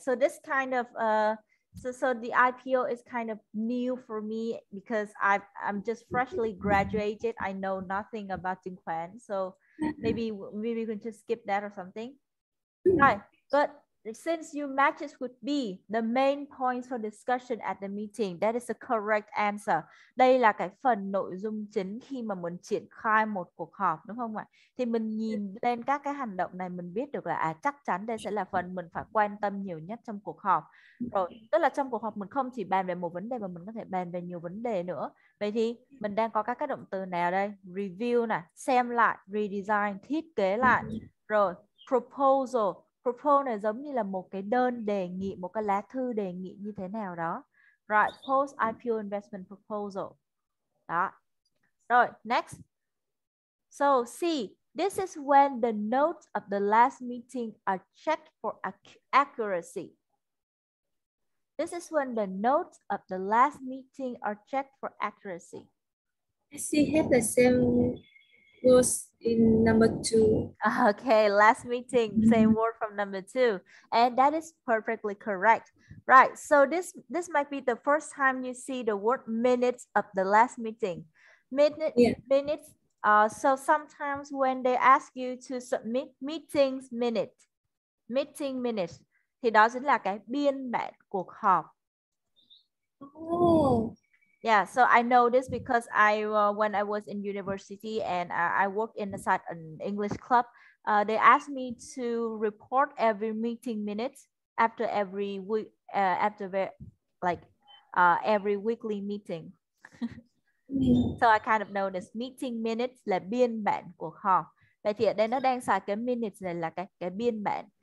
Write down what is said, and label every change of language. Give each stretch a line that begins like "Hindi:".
English: So this kind of so the IPO is kind of new for me because I'm just freshly graduated. I know nothing about chứng khoán, so maybe we can just skip that or something. Right, but since you matches with B, the main points for discussion at the meeting, that is the correct answer.
Vietnamese: Đây là cái phần nội dung chính khi mà mình triển khai một cuộc họp, đúng không ạ? Thì mình nhìn lên các cái hành động này, mình biết được là chắc chắn đây sẽ là phần mình phải quan tâm nhiều nhất trong cuộc họp. Rồi, tức là trong cuộc họp mình không chỉ bàn về một vấn đề mà mình có thể bàn về nhiều vấn đề nữa. Vậy thì mình đang có các cái động từ nào đây? Review này, xem lại, redesign, thiết kế lại. Rồi, proposal. Propose này giống như là một cái đơn đề nghị, một cái lá thư đề nghị như thế nào đó.
English: Right, post IPO investment proposal.
Vietnamese: Đó. Rồi,
English: next. So, C. This is when the notes of the last meeting are checked for accuracy. This is when the notes of the last meeting are checked for accuracy. I see have the same words in number 2. Okay, last meeting, same word from number 2. And that is perfectly correct. Right, so this might be the first time you see the word minutes of the last meeting. Minutes. So sometimes when they ask you to submit meeting minutes,
Vietnamese: thì đó chính là cái biên bản cuộc họp. Oh.
English: Yeah, so I know this because when I was in university and I worked inside an English club, they asked me to report every meeting minutes after every week, every weekly meeting. So I kind of know this.
Vietnamese: Meeting minutes là biên bản cuộc họp. Vậy thì ở đây nó đang xài cái minutes này là cái biên bản.